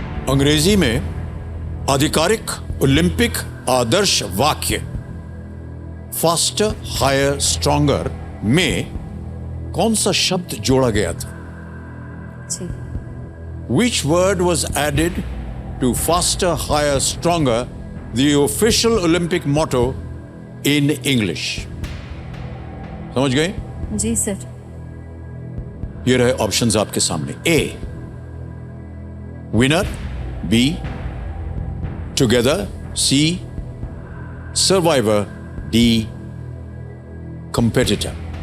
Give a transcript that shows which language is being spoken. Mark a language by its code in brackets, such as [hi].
[hi] अंग्रेजी में आधिकारिक ओलंपिक आदर्श वाक्य फास्टर हायर स्ट्रॉन्गर में कौन सा शब्द जोड़ा गया था? जी। [en] Which word was added to faster, higher, stronger, the official Olympic motto in English? [hi] समझ गए? जी सर। ये रहे ऑप्शंस आपके सामने। [en] A, winner, B, together, C, survivor, D, competitor.